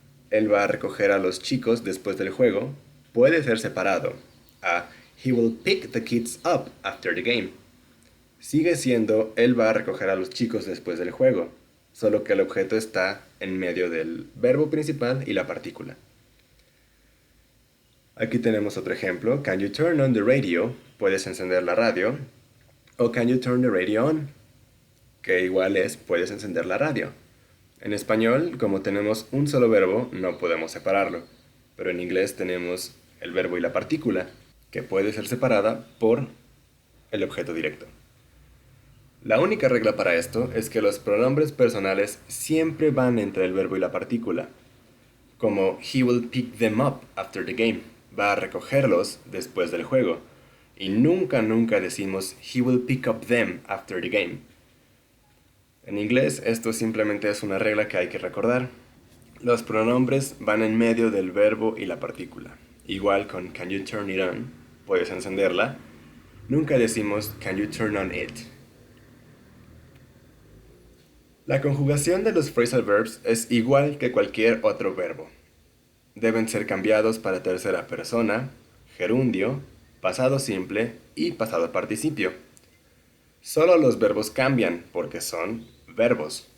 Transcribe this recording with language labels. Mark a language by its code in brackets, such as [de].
[es] Él va a recoger a los chicos después del juego puede ser separado a [en] he will pick the kids up after the game. [es] Sigue siendo él va a recoger a los chicos después del juego, solo que el objeto está en medio del verbo principal y la partícula. Aquí tenemos otro ejemplo. [en] Can you turn on the radio? [es] Puedes encender la radio. [en] O can you turn the radio on? [es] Que igual es puedes encender la radio. En español, como tenemos un solo verbo, no podemos separarlo. Pero en inglés tenemos el verbo y la partícula, que puede ser separada por el objeto directo. La única regla para esto es que los pronombres personales siempre van entre el verbo y la partícula, como [en] he will pick them up after the game, [es] va a recogerlos después del juego, y nunca decimos [en] he will pick up them after the game. [es] En inglés esto simplemente es una regla que hay que recordar. Los pronombres van en medio del verbo y la partícula. Igual con [en] can you turn it on, [es] puedes encenderla. Nunca decimos [en] can you turn on it. [es] La conjugación de los phrasal verbs es igual que cualquier otro verbo. Deben ser cambiados para tercera persona, gerundio, pasado simple y pasado participio. Solo los verbos cambian porque son verbos.